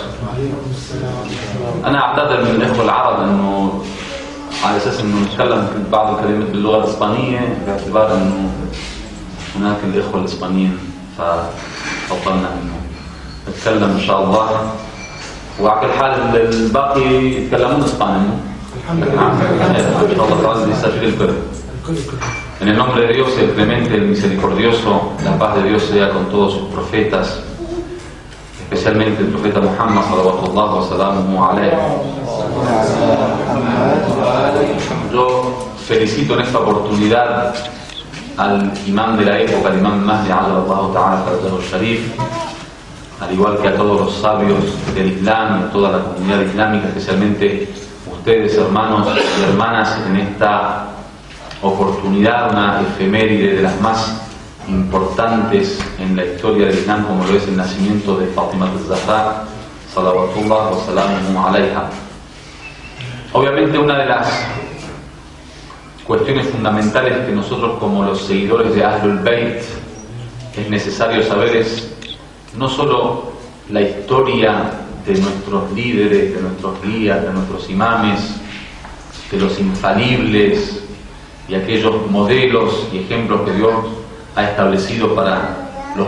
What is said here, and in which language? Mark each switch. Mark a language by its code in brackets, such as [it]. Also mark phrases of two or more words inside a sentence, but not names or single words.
[ar] أنا أعتذر من الإخوة العرب أنه على أساس أنه نتكلم بعض الكلمات باللغة الإسبانية، باعتبار أنه هناك الإخوة الإسبانيين، ففضلنا أنه نتكلم إن شاء الله. وعلى كل حال الباقي يتكلمون اسباني. الحمد لله. En Allah تعالى يستجيب الكل. [es] En el nombre de Dios, el clemente, el misericordioso, la paz de Dios sea con todos sus profetas, especialmente el profeta Muhammad [ar] صلى الله وسلم عليه. [es] Yo felicito en esta oportunidad al imán de la época, el imán Mahdi [ar] الله تعالى فرجه الشريف, [es] al igual que a todos los sabios del Islam y a toda la comunidad islámica, especialmente ustedes, hermanos y hermanas, en esta oportunidad, una efeméride de las más importantes en la historia del Islam, como lo es el nacimiento de Fatima al-Zahra, [ar] صلوات الله وسلامه عليها. [es] Obviamente una de las cuestiones fundamentales que nosotros como los seguidores de Ahlul Bayt es necesario saber es no solo la historia de nuestros líderes, de nuestros guías, de nuestros imames, de los infalibles y aquellos modelos y ejemplos que Dios ha establecido para los